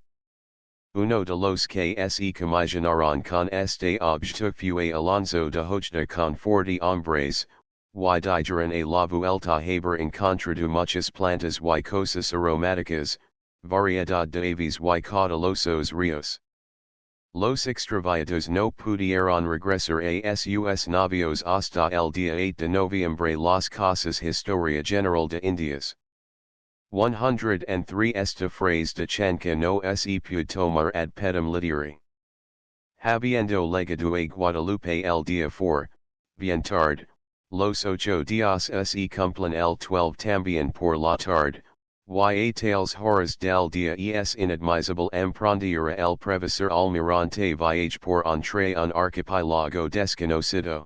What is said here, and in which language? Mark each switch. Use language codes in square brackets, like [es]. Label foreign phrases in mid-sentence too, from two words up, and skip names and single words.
[es] Uno de los que se comisionaron con este objeto fue Alonso de Ojeda con 40 hombres, y dijeron a la vuelta haber encontrado muchas plantas y cosas aromáticas, variedad de aves y caudalosos ríos. Los extraviados no pudieron regresar a sus navios hasta el día 8 de noviembre las casas Historia General de Indias. 103 Esta phrase de Chanca no se puede tomar [la] ad pedem literi. [es] Habiendo legado a Guadalupe el día 4, bien tarde, los 8 días se cumplen el 12 también por la tarde, y a tales horas del día es inadmisible emprender el profesor almirante viaje por entre un archipelago desconocido.